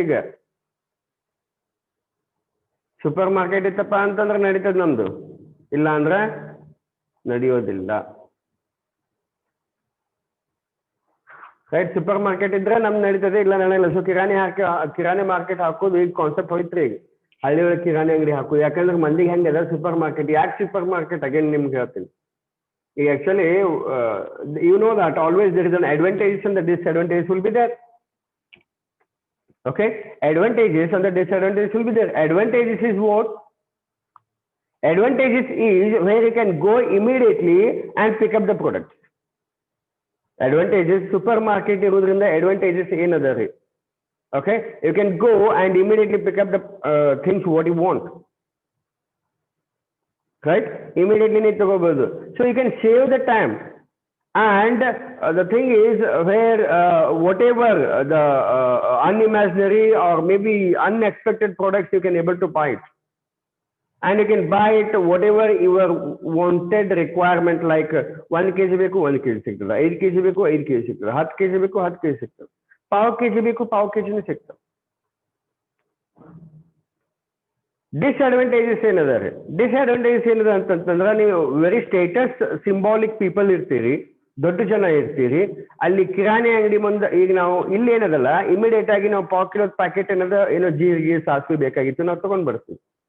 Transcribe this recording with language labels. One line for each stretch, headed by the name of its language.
Kannada: ಈಗ super market ಇತ್ತಪ್ಪ ಅಂತಂದ್ರೆ ನಡೀತದ ನಮ್ದು, ಇಲ್ಲ ಅಂದ್ರೆ ನಡೆಯೋದಿಲ್ಲ. ರೈಟ್, ಸೂಪರ್ ಮಾರ್ಕೆಟ್ ಇದ್ರೆ ನಮ್ದು ನಡೀತದೆ, ಇಲ್ಲ ನಡೆಯಲ್ಲ. ಸೊ ಕಿರಾಣಿ ಮಾರ್ಕೆಟ್ ಹಾಕೋದು ಈಗ ಕಾನ್ಸೆಪ್ಟ್ ಹೋಯ್ತ್ರಿ. ಈಗ ಹಳ್ಳಿ ಒಳಗೆ ಕಿರಾಣಿ ಅಂಗಡಿ ಹಾಕೋದು, ಯಾಕಂದ್ರೆ ಮಂದಿಗೆ ಹೆಂಗದ ಸೂಪರ್ ಮಾರ್ಕೆಟ್. ಯಾಕೆ ಸೂಪರ್ ಮಾರ್ಕೆಟ್ ಅಗೇನ್ ನಿಮ್ಗೆ ಹೇಳ್ತೀನಿ. ಈಗ actually
English: you know that always there is an advantages and the disadvantages will be there. Okay, advantages and the disadvantages will be there. Advantages is what? Advantages is where you can go immediately and pick up the product.
Kannada: Advantages supermarket irodrinda advantages ಏನದ ರೀ.
English: Okay, you can go and immediately pick up the things what you want. Right, immediately
Kannada: ನೀವು ತಗೋಬಹುದು.
English: So you can save the time. And the thing is where whatever the unimaginary or maybe unexpected products you can able to buy it, and you can buy it whatever your wanted requirement.
Kannada: Like 1 kg ಬೇಕು 1 kg ಸಿಗ್ತದೆ, 5 kg ಬೇಕು 5 kg ಸಿಗ್ತದೆ, 10 kg ಬೇಕು 10 kg ಸಿಗ್ತದೆ, 1/2 kg ಬೇಕು 1/2 kg ಸಿಗ್ತದೆ. Disadvantages ಏನದ ರೀ? ಡಿಸ್ಅಡ್ವಾಂಟೇಜಸ್ ಏನದ ಅಂತಂತಂದ್ರೆ ನೀವು
English: very status symbolic people
Kannada: ಇರ್ತೀರಿ, ದೊಡ್ಡ ಜನ ಇರ್ತೀರಿ. ಅಲ್ಲಿ ಕಿರಾಣಿ ಅಂಗಡಿ ಮುಂದೆ ಈಗ ನಾವು ಇಲ್ಲಿ ಏನದಲ್ಲ ಇಮಿಡಿಯೇಟ್ ಆಗಿ ನಾವು 1/4 ಕಿಲೋ ಪ್ಯಾಕೆಟ್ ಏನದ ಏನೋ ಜೀರಿಗೆ ಸಾಸಿವೆ ಬೇಕಾಗಿತ್ತು ನಾವು ತಗೊಂಡ್ ಬರ್ತೀವಿ.